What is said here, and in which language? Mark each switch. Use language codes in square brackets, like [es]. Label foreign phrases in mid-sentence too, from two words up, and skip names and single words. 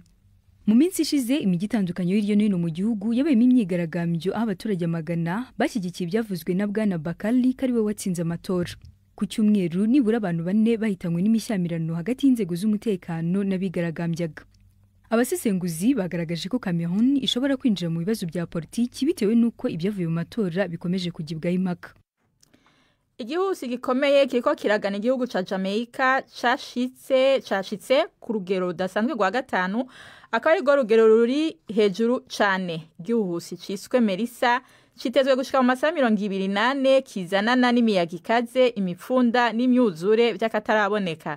[rw] Mu minsi ishize imijyi itandukanye hirya no hino mu gihugu yabayemo imyigaragambyo aho abaturage magana bashyigikiye ibyavuzwe na Bwana Bakali ko ari we watsinze amatora. Ku cyumweru nibura abantu 4 bahitanywe n'imishyamirano hagati y'inzego z'umutekano n'abigaragambyaga. Abasesenguzi bagaragaje ko Cameroon ishobora kwinjira mu bibazo bya politiki bitewe n'uko ibyavuye mu matora bikomeje kugibwaho impaka. [rn] Igihusi gikomeye kiriko kiragana igihugu ca Jamaica cashitse ku rugero rudasanzwe rwa 5, akaba ari rugero ruri hejuru cane. Igihusi ciswe Melissa kitezwe gushika mu masaha 28 kizanana n'imiyaga ikaze, imipfunda n'imyuzure by'akataraboneka.